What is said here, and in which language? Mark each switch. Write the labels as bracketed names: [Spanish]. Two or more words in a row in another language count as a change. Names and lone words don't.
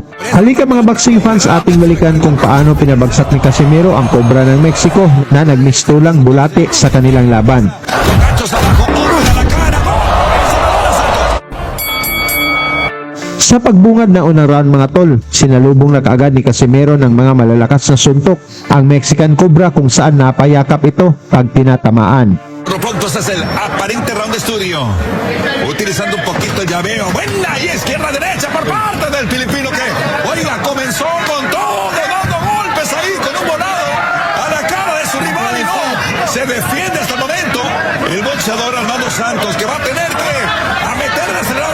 [Filipino] Halika mga [English] boxing fans, [Filipino] ating balikan kung paano pinabagsak ni Casimero ang Cobra ng Mexico na nagmistulang bulate sa kanilang laban. Sa pagbungad na unang round mga tol, sinalubong na kaagad ni Casimero ng mga malalakas na suntok ang Mexican Cobra kung saan napayakap ito pag tinatamaan. [Spanish] Pronto es el aparente round de estudio, utilizando un poquito el llaveo. Buena y izquierda-derecha por parte del filipino que, oiga, comenzó con todo, dando golpes ahí con un volado a la cara de su rival y no, se defiende hasta el momento el boxeador Armando Santos, que va a tener que meter el acelerador.